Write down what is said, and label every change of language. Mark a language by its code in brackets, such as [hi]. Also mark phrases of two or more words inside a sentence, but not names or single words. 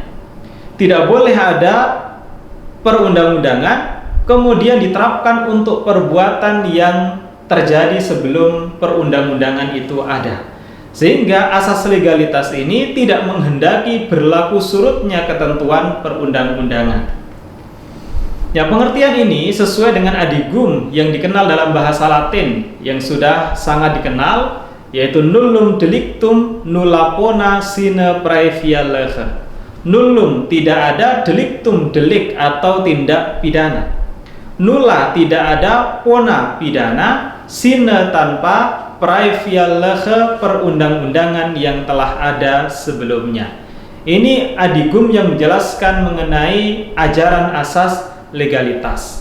[id] Tidak boleh ada perundang-undangan kemudian diterapkan untuk perbuatan yang terjadi sebelum perundang-undangan itu ada. Sehingga asas legalitas ini tidak menghendaki berlaku surutnya ketentuan perundang-undangan. Ya, pengertian ini sesuai dengan adigum yang dikenal dalam bahasa Latin yang sudah sangat dikenal, yaitu [la] nullum delictum nulla pona sine praevia lege. Nullum, [id] tidak ada, delictum, delik atau tindak pidana. Nulla, tidak ada, pona, pidana, sine, tanpa, [la] praevia lege, [id] perundang-undangan yang telah ada sebelumnya. Ini adigum yang menjelaskan mengenai ajaran asas legalitas.